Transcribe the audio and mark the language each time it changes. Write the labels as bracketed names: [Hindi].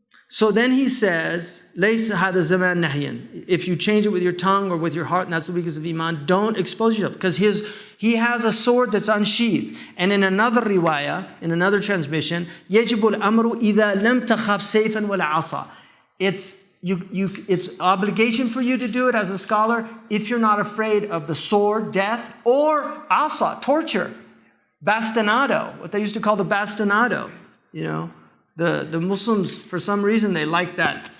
[English] So then he says, [Arabic] لَيْسَ هَذَا الزَّمَانِ نَهْيًا. [English] If you change it with your tongue or with your heart, and that's the weakness of Iman, don't expose yourself. Because he has a sword that's unsheathed. And in another riwayah, in another transmission, [Arabic] يَجِبُ الْأَمْرُ إِذَا لَمْ تَخَافْ سَيْفًا وَلَا عَصَى. [English] It's obligation for you to do it as a scholar if you're not afraid of the sword, death, or asa, torture. Bastinado, what they used to call the bastinado, The Muslims, for some reason, they like that.